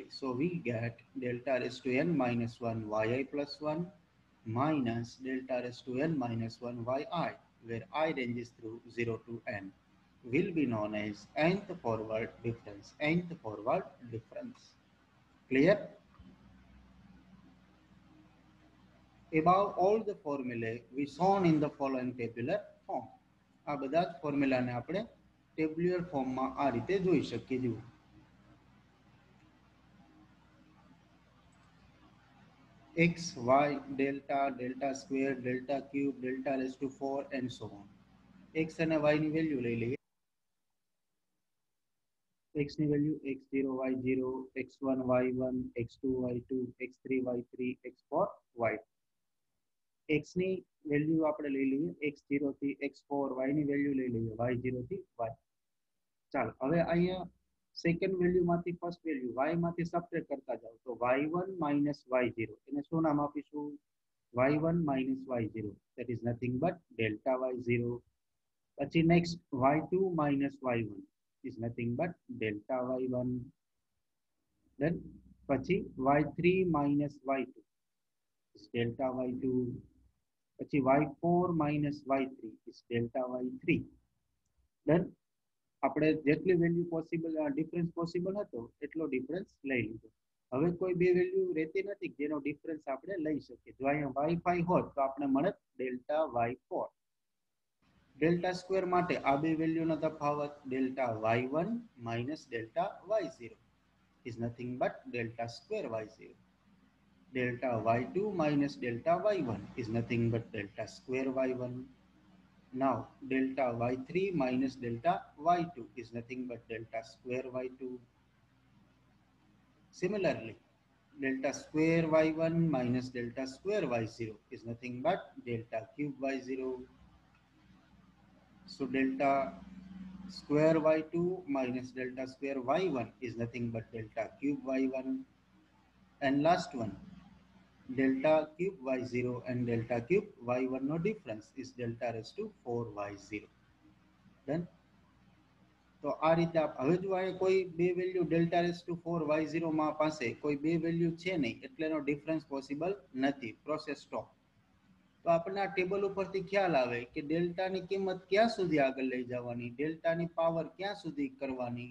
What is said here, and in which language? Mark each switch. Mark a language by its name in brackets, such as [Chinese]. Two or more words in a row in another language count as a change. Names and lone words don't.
[English] So we get delta raised to n minus 1 yi plus 1 minus delta raised to n minus 1 yi, where I ranges through 0 to n, will be known as nth forward difference. Nth forward difference. Clear? Above all the formulae we shown in the following tabular form. [Gujarati] આ બધા જ ફોર્મ્યુલાને આપણે [English] tabular formમાં [Gujarati] આ રીતે જોઈ શકીએ. જુઓ, [English] x, y, delta, delta square, delta cube, delta raised to 4 and so on. [Gujarati] x અને y ની વેલ્યુ લઈ લઈએ. x ની વેલ્યુ x0 y0, x1 y1, x2 y2, x3 y3, x4 y2. x ની વેલ્યુ આપણે લઈ લઈએ x0 થી x4, y ની વેલ્યુ લઈ લઈએ y0 થી y. ચાલો હવે અહીંયા [English] second value [Gujarati] માંથી [English] first value [Gujarati] y માંથી સબટ્રેક્ટ કરતા જાઓ તો [English] y1 minus y0 [Gujarati] એને શું નામ આપીશું? [English] y1 minus y0, that is nothing but delta y0. પછી next y2 minus y1 is nothing but delta y1. Then પછી y3 minus y2 is delta y2. પછી y4 minus y3 is delta y3. [Gujarati] Then આપણે જેટલી વેલ્યુ [English] possible difference possible [Gujarati] હતો એટલો ડિફરન્સ લઈ લીધો. હવે કોઈ બે વેલ્યુ રહેતી નથી જેનો ડિફરન્સ આપણે લઈ શકીએ. જો અહીંયા y5 હોત તો આપણે મળે ડેલ્ટા y4. [English] delta square [Gujarati] માટે આ બે વેલ્યુનો તફાવત [English] delta y1 minus delta y0 is nothing but delta square y0. Delta y2 minus delta y1 is nothing but delta square y1. Now delta y3 minus delta y2 is nothing but delta square y2. Similarly, delta square y1 minus delta square y0 is nothing but delta cube y0. So delta square y2 minus delta square y1 is nothing but delta cube y1. And last one, delta cube y0 and delta cube y1 no difference is delta raised to 4y0. Done. [Gujarati] તો આ રીતે હવે જો આ કોઈ બે વેલ્યુ [English] delta raise to 4y0 [Gujarati] માં પાસે કોઈ બે વેલ્યુ છે નહીં એટલે એનો ડિફરન્સ પોસિબલ નથી, [English] process stop. [Gujarati] તો આપણને આ ટેબલ ઉપરથી ખ્યાલ આવે કે ડેલ્ટાની કિંમત ક્યાં સુધી આગળ લઈ જવાની, ડેલ્ટાની પાવર ક્યાં સુધી કરવાની.